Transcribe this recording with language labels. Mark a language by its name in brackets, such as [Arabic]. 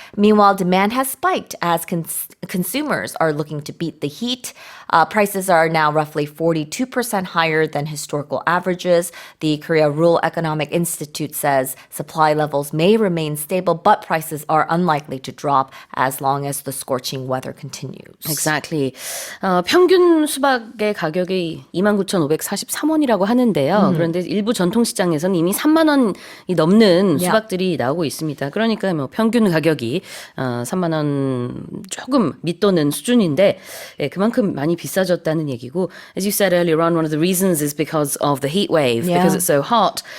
[English] Meanwhile, demand has spiked as consumers are looking to beat the heat. Prices are now roughly 42% higher than historical averages. The Korea Rural Economic Institute says supply levels may remain stable, but prices are unlikely to drop as long as the scorching weather continues. Exactly. [Korean] 평균 수박의 가격이 29,543원이라고 하는데요. 그런데 일부 전통시장에서는 이미 3만 원이 넘는 수박들이 나오고 있습니다. 그러니까 뭐 평균 가격이 3만 원 조금 밑도는 수준인데 그만큼 많이 비싸졌다는 얘기고, [English] as you said earlier on, one of the reasons is because of the heat wave, because it's so hot.